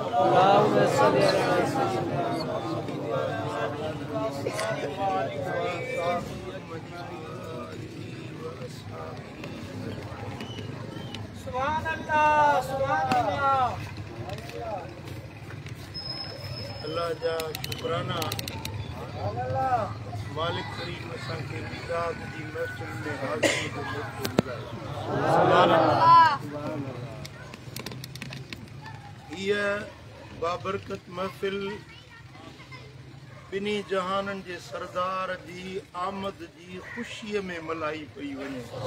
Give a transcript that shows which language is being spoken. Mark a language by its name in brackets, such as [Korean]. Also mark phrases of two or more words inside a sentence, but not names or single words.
[Arabic] اللهم صل على سيدنا محمد سبحان الله سبحان الله. [Sindhi] अल्लाह जा शुक्राना मालिक करीम असां खे मिलाद जी महफ़िल में हाज़िरी जो मौक़ो ॾिनो। [Arabic] سبحان الله. [Sindhi] हीअ बाबरकत महफ़िल ॿिन्ही जहाननि जे सरदार जी आमद जी ख़ुशीअ में मल्हाई पई वञे।